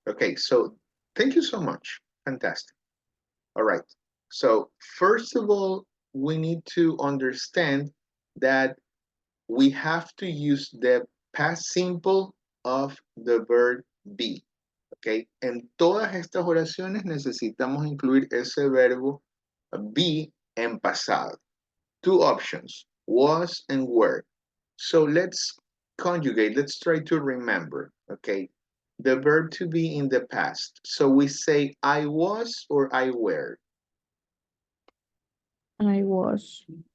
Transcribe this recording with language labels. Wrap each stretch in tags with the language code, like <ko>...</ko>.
<en>Okay, so thank you so much. Fantastic. All right. So first of all, we need to understand that we have to use the past simple of the verb be. ¿Ok?</en> <es>En todas estas oraciones necesitamos incluir ese verbo be en pasado.</es> <en>Two options, was and were. So let's conjugate, let's try to remember, okay? The verb to be in the past. So we say I was or I were. I was.</en>